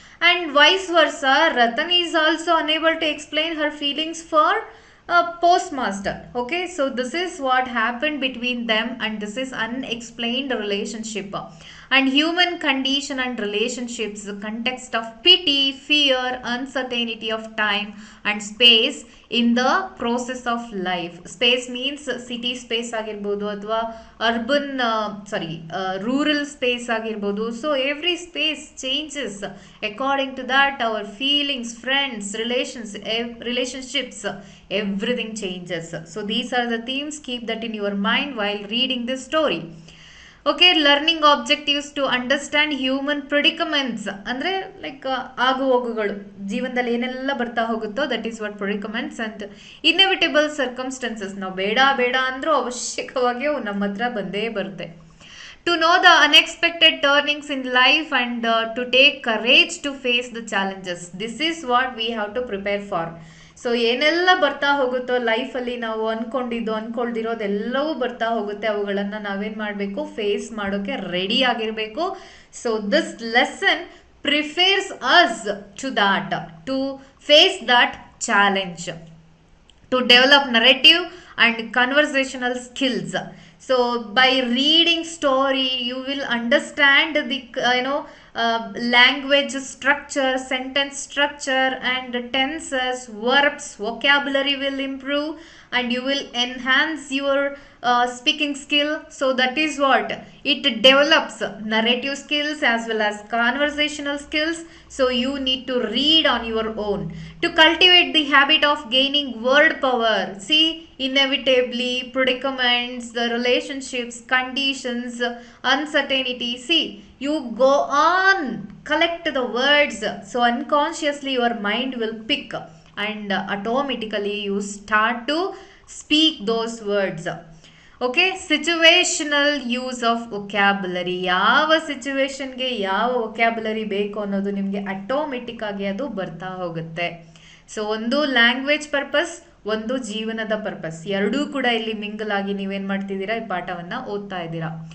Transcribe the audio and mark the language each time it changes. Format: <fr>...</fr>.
<en>And vice versa, Ratan is also unable to explain her feelings for a postmaster. Okay, so this is what happened between them, and this is unexplained relationship. And human condition and relationships, the context of pity, fear, uncertainty of time and space in the process of life. Space means city space</en> <kn>ಆಗಿರ್ಬೋದು, ಅಥವಾ</kn> <en>urban rural space</en> <kn>ಆಗಿರ್ಬೋದು.</kn> <en>So every space changes according to that. Our feelings, friends, relationships, everything changes. So these are the themes. Keep that in your mind while reading this story. Okay, learning objectives to understand human predicaments</en> <kn>ಅಂದರೆ like ಆಗು ಹೋಗುಗಳು, ಜೀವನದಲ್ಲಿ ಏನೆಲ್ಲ ಬರ್ತಾ ಹೋಗುತ್ತೋ</kn> <en>That is what predicaments. And inevitable circumstances,</en> <kn>ನಾವು ಬೇಡ ಬೇಡ ಅಂದರೂ ಅವಶ್ಯಕವಾಗಿ ಅವು ನಮ್ಮ ಹತ್ರ ಬಂದೇ ಬರುತ್ತೆ.</kn> <en>To know the unexpected turnings in life and to take courage to face the challenges. This is what we have to prepare for.</en> <kn>So ಏನೆಲ್ಲ ಬರ್ತಾ ಹೋಗುತ್ತೋ ಲೈಫಲ್ಲಿ, ನಾವು ಅನ್ಕೊಳ್ದಿರೋದೆಲ್ಲವೂ ಬರ್ತಾ ಹೋಗುತ್ತೆ. ಅವುಗಳನ್ನು ನಾವೇನು ಮಾಡಬೇಕು? ಫೇಸ್ ಮಾಡೋಕ್ಕೆ ರೆಡಿ ಆಗಿರಬೇಕು. So this lesson ಪ್ರಿಫೇರ್ಸ್ us to that,</kn> <en>To face that challenge, to develop narrative and conversational skills. So by reading story you will understand the language structure, sentence structure and tenses, verbs, vocabulary will improve, and you will enhance your speaking skill. So that is what it develops, narrative skills as well as conversational skills. So you need to read on your own to cultivate the habit of gaining word power. See, inevitably predicaments, the relationships, conditions, uncertainty, see, you go on collect the words, so unconsciously your mind will pick and automatically you start to speak those words. Okay, situational use of vocabulary.</en> <kn>ಯಾವ ಸಿಚುವೇಶನ್ಗೆ ಯಾವ vocabulary ಬೇಕು ಅನ್ನೋದು ನಿಮಗೆ automatic ಆಗಿ ಅದು ಬರ್ತಾ ಹೋಗುತ್ತೆ. So ಒಂದು ಲ್ಯಾಂಗ್ವೇಜ್ ಪರ್ಪಸ್, ಒಂದು ಜೀವನದ ಪರ್ಪಸ್, ಎರಡೂ ಕೂಡ ಇಲ್ಲಿ ಮಿಂಗಲ್ ಆಗಿ ನೀವೇನ್ ಮಾಡ್ತಿದ್ದೀರಾ, ಈ ಪಾಠವನ್ನ ಓದ್ತಾ ಇದ್ದೀರಾ.</kn>